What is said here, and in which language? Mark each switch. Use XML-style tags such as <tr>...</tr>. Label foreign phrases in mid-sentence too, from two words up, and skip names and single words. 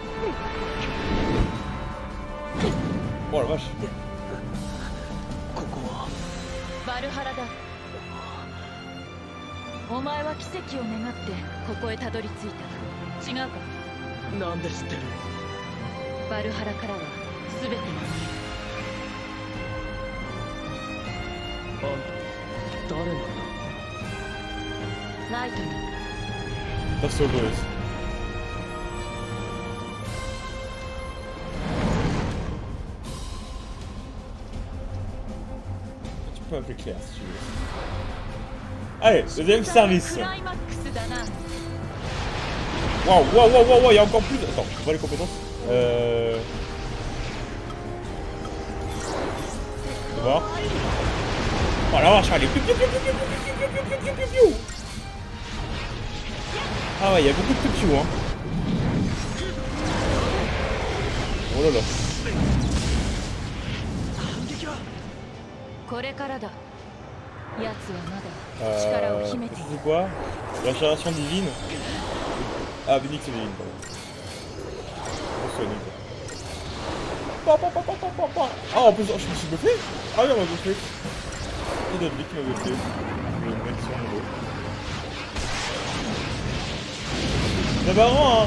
<fr>Oh la vache.</fr> <ja>バルハラだ。お前は奇跡を願ってここへたどり着いた。違うか？なんで知ってる？バルハラからは全てが見あんた誰なんだ？える。ライトニング。</ja> <en>That's so good.</en> <fr>Tu peux appeler Claire si tu veux. Allez, deuxième service.</fr> <ja>クライマックスだな。</ja> <fr>Waouh, waouh, waouh, waouh, il y a encore plus. Attends, on voit les compétences. On va voir. Oh la vache, allez. Ah ouais, il y a beaucoup de piou hein. Oh là là.</fr> <ja>これからだ。奴はまだ力を秘めている。</ja> <fr>C'est quoi? La génération divine. Ah, Bénix et divine, pardon. On soigne quoi. Ah, en plus, je me suis buffé? Ah oui, on m'a buffé. C'est David qui m'a buffé. Le mec sur mon dos. C'est marrant, hein.</fr>